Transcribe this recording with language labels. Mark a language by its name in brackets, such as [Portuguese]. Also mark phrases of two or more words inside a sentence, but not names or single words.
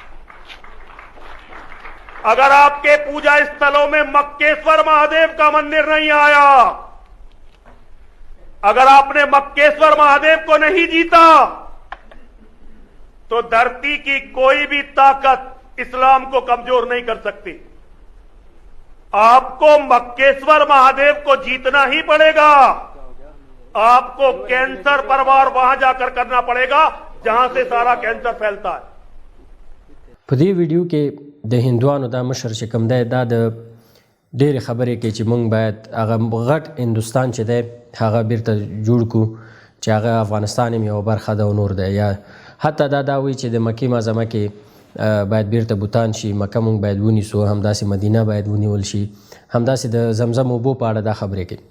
[Hindi] अगर आपके पूजा स्थलों में मक्केश्वर महादेव का मंदिर नहीं आया, अगर आपने मक्केश्वर महादेव को नहीं जीता, तो धरती की कोई भी ताकत इस्लाम को कमजोर नहीं कर सकती. आपको मक्केश्वर महादेव को जीतना ही पड़ेगा. आपको कैंसर पर वार वहां जाकर करना पड़ेगा जहां से सारा कैंसर फैलता है. [Pashto] په دې ویډیو کې د هندوانو دا مشر چې کوم دی دا د ډېرې خبرې کوي چې موږ باید هغه غټ هندوستان چې دی هغه بیرته جوړ کړو چې هغه افغانستان هم یوه برخه ده او نور دی، یا حتی دا وایي چې د مکې معظمه کې باید بیرته بوتان شي، مکه موږ باید ونیسو، همداسې مدینه باید ونیول شي، همداسې د زمزم اوبو په اړه دا خبرې کوي.